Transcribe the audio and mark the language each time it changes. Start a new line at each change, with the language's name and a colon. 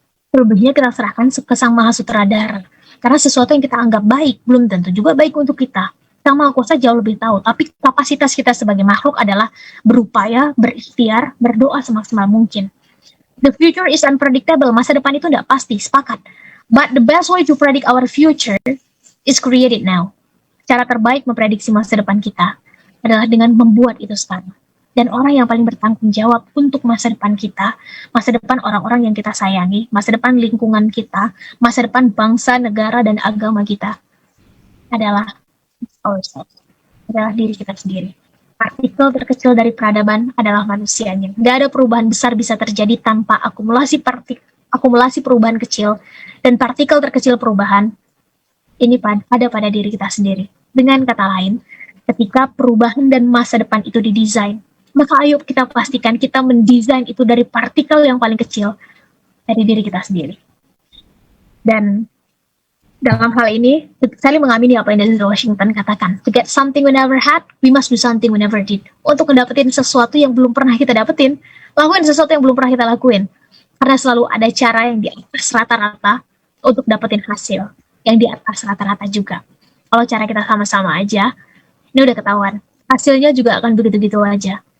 Indonesian: Selebihnya kita serahkan ke Sang Maha Sutradara. Karena sesuatu yang kita anggap baik, belum tentu juga baik untuk kita. Sang Maha Kuasa jauh lebih tahu. Tapi kapasitas kita sebagai makhluk adalah berupaya, berikhtiar, berdoa semaksimal mungkin.
English: The future is unpredictable.
Indonesian: Masa depan itu tidak pasti, sepakat.
English: But the best way to predict our future is create it now.
Indonesian: Cara terbaik memprediksi masa depan kita adalah dengan membuat itu sekarang. Dan orang yang paling bertanggung jawab untuk masa depan kita, masa depan orang-orang yang kita sayangi, masa depan lingkungan kita, masa depan bangsa, negara, dan agama kita adalah ourselves, adalah diri kita sendiri. Partikel terkecil dari peradaban adalah manusianya. Gak ada perubahan besar bisa terjadi tanpa akumulasi perubahan kecil, dan partikel terkecil perubahan ini ada pada diri kita sendiri. Dengan kata lain, ketika perubahan dan masa depan itu didesain, maka ayo kita pastikan kita mendesain itu dari partikel yang paling kecil dari diri kita sendiri. Dan dalam hal ini, saya mengamini apa yang Denzel Washington katakan.
English: To get something we never had, we must do something we never did.
Indonesian: Untuk mendapatkan sesuatu yang belum pernah kita dapetin, lakuin sesuatu yang belum pernah kita lakuin. Karena selalu ada cara yang di atas rata-rata untuk dapetin hasil. Yang di atas rata-rata juga. Kalau cara kita sama-sama aja, ini udah ketahuan. Hasilnya juga akan begitu-gitu aja.